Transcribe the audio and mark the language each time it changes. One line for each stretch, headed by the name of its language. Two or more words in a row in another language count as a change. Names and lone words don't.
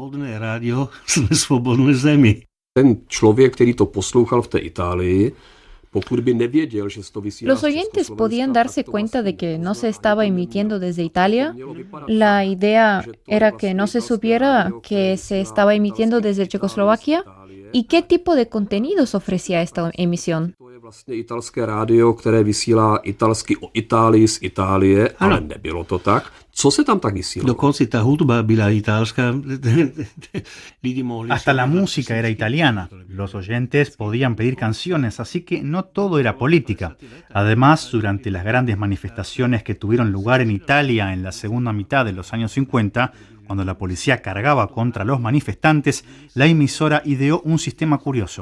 Spanish: ¿Los oyentes podían darse cuenta de que no se estaba emitiendo desde Italia? ¿La idea era que no se supiera que se estaba emitiendo desde Checoslovaquia? ¿Y qué tipo de contenidos ofrecía esta emisión?
Czech: Italské rádio, které vysílá italsky o Itálii z Itálie, ale nebylo to tak. Co se tam tak vysílalo? Dokonce ta hudba byla italská.
Spanish: Hasta la música era italiana. Los oyentes podían pedir canciones, así que no todo era política. Además, durante las grandes manifestaciones que tuvieron lugar en Italia en la segunda mitad de los años 50, cuando la policía cargaba contra los manifestantes, la emisora ideó un sistema curioso.